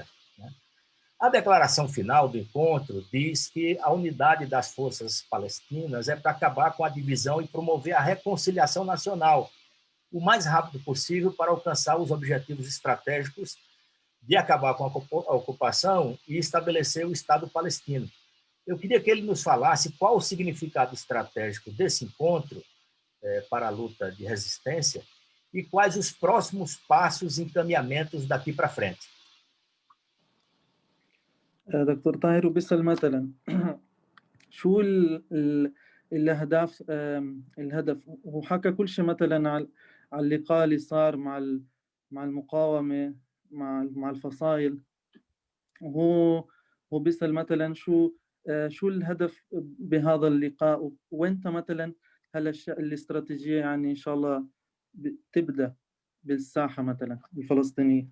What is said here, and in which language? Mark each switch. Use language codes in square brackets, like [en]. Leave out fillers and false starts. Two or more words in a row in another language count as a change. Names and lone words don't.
[pt] A declaração final do encontro diz que a unidade das forças palestinas é para acabar com a divisão e promover a reconciliação nacional o mais rápido possível para alcançar os objetivos estratégicos de acabar com a ocupação e estabelecer o Estado palestino. Eu queria que ele nos falasse qual o significado estratégico desse encontro para a luta de resistência e quais os próximos passos e encaminhamentos daqui para frente. [ar] دكتور طاهر وبيسأل مثلا شو الأهداف الهدف هو حكى كل شيء مثلا على اللقاء اللي صار مع المقاومة مع الفصائل وهو بيسأل مثلا شو الهدف بهذا اللقاء وانت مثلا هلا الاستراتيجية يعني إن شاء الله تبدأ بالساحة مثلا الفلسطينية.